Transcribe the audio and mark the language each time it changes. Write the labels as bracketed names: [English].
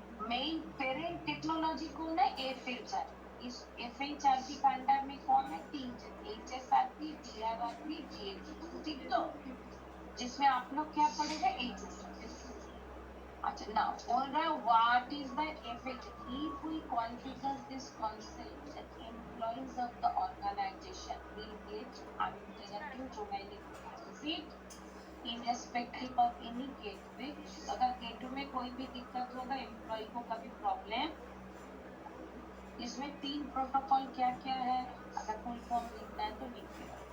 [Hindi] Main parent technology कौन है? FHIR। इस FHIR का अंडर में कौन है? तीन HSRP, DRRP, GHRP। ठीक, तो जिसमें आप लोग क्या पढ़ेगा? HSRP। [English] अच्छा, now [Hindi] बोल रहा है [English] what is the FHIR? If we configure this concept, that employees of the organization will get uninterrupted remaining visit irrespective of any gateway। [Hindi] अगर गेटवे में कोई भी दिक्कत होगा, एम्प्लॉय को कभी प्रॉब्लम, इसमें तीन प्रोटोकॉल क्या क्या है? अगर कोई फॉर्म लिखना है तो लिखिए।